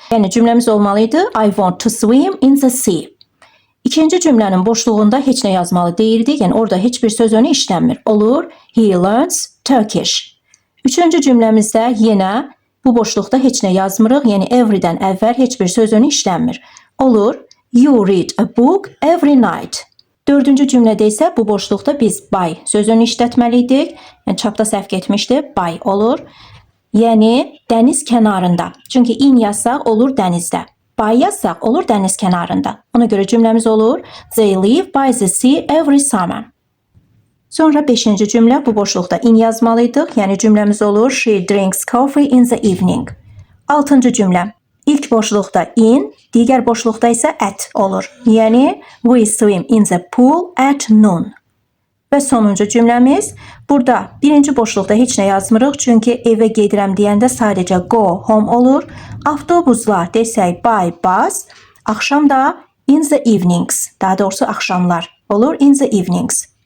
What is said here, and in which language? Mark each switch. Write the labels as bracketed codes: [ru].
[az] Yəni cümləmiz olmalıydı, [en] I want to swim in the sea. [az] İkinci cümlənin boşluğunda heç nə yazmalı deyildik, yəni orada heç bir söz önü işlənmir. Olur, [en] he learns Turkish. [az] Üçüncü cümləmizdə yenə bu boşluqda heç nə yazmırıq, yəni everydən əvvəl heç bir söz önü işlənmir. Olur, [en] you read a book every night. [az] Dördüncü cümlədə isə bu boşluqda biz by sözünü işlətməliydik. Yəni çapda səhv getmişdi, by olur. Yəni dəniz kənarında. Çünki in yazsaq olur dənizdə. By yazsaq olur dəniz kənarında. Ona görə cümləmiz olur, [en] they live by the sea every summer. [az] Sonra 5-ci cümlə bu boşluqda in yazmalıydıq. Yəni cümləmiz olur [en] she drinks coffee in the evening. [az] 6-cı cümlə. İlk boşluqda in, digər boşluqda isə at olur. Yəni [en] we swim in the pool at noon. [az] Və sonuncu cümləmiz, burada birinci boşluqda heç nə yazmırıq, çünki evə gedirəm deyəndə sadəcə [en] go home [az] olur. Avtobusla desək [en] by bus, [az] axşam da [en] in the evenings, [az] daha doğrusu axşamlar olur in the evenings.